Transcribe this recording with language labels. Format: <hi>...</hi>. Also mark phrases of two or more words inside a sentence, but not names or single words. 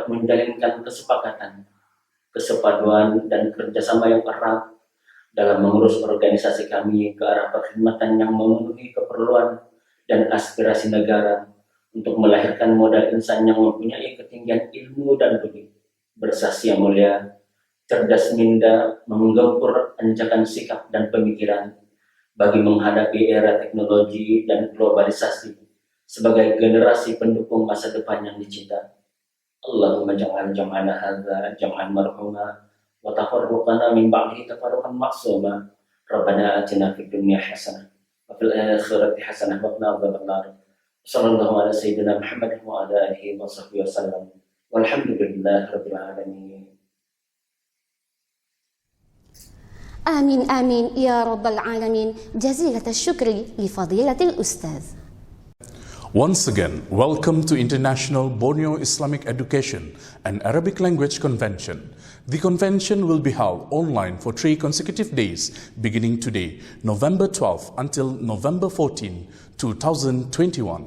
<ms>menjalinkan kesepakatan, kesepaduan, dan kerjasama yang erat dalam mengurus organisasi kami ke arah perkhidmatan yang memenuhi keperluan dan aspirasi negara untuk melahirkan modal insan yang mempunyai ketinggian ilmu dan budi, bersasi yang mulia, cerdas minda, menggempur anjakan sikap dan pemikiran bagi menghadapi era teknologi dan globalisasi sebagai generasi pendukung masa depan yang dicinta.</ms> <ar>اللهم اجعل جمعنا هذا جمعا مرحوما وتفرقنا من بعده تفرقا معصوما. ربنا آتنا في الدنيا حسنة وفي الآخرة حسنة وقنا عذاب النار. صلى الله على سيدنا محمد وعلى آله وصحبه وسلم. والحمد لله رب العالمين. آمين آمين يا رب العالمين. جزيلة الشكر لفضيلة الأستاذ.</ar> <en>Once again, welcome to International Borneo Islamic Education and Arabic Language Convention. The convention will be held online for 3 consecutive days, beginning today, November 12 until November 14, 2021.</en>